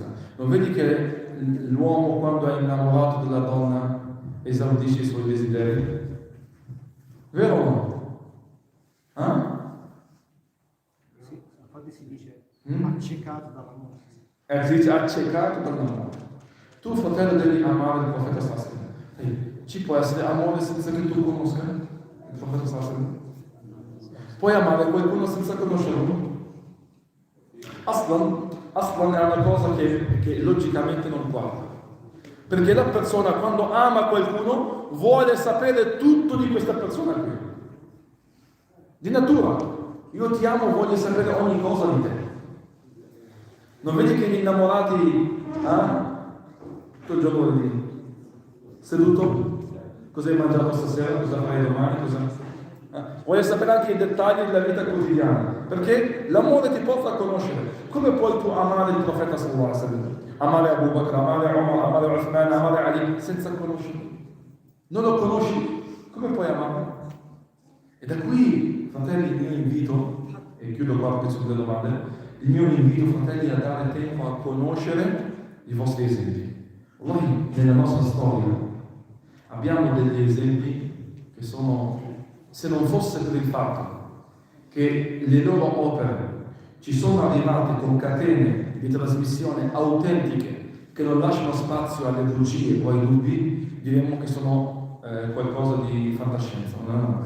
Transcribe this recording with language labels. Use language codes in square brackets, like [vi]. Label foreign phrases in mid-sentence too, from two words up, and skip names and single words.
[it] Non vedi che l'uomo quando è innamorato della donna esaudisce i suoi desideri? Vero o no? Sì, infatti si dice accecato dall'amore. Si dice accecato dall'amore. Tu, fratello, devi amare il profeta [ar] صلى الله عليه وسلم. [it] Ci può essere amore senza che tu conosca il profeta [ar] صلى الله عليه وسلم? [it] Puoi amare qualcuno senza conoscerlo? Aslan è una cosa che logicamente non quadra. Perché la persona quando ama qualcuno vuole sapere tutto di questa persona qui. Di natura. Io ti amo, voglio sapere ogni cosa di te. Non vedi che gli innamorati tutto il giorno lì seduto? Cosa hai mangiato stasera? Cosa farai domani? Voglio sapere anche i dettagli della vita quotidiana, perché l'amore ti porta a conoscere. Come puoi tu amare il profeta [ar] صلى الله عليه وسلم? [it] Amare Abu Bakr, amare Umar, amare Uthman, amare Ali, senza conoscerlo? Non lo conosci? Come puoi amarlo? E da qui, fratelli, il mio invito, e chiudo qua perché sono delle domande, il mio invito, fratelli, è a dare tempo a conoscere i vostri esempi. Noi, nella nostra storia, abbiamo degli esempi che sono, se non fosse per il fatto che le loro opere ci sono arrivate con catene di trasmissione autentiche che non lasciano spazio alle bugie o ai dubbi, diremmo che sono qualcosa di fantascienza, non è una.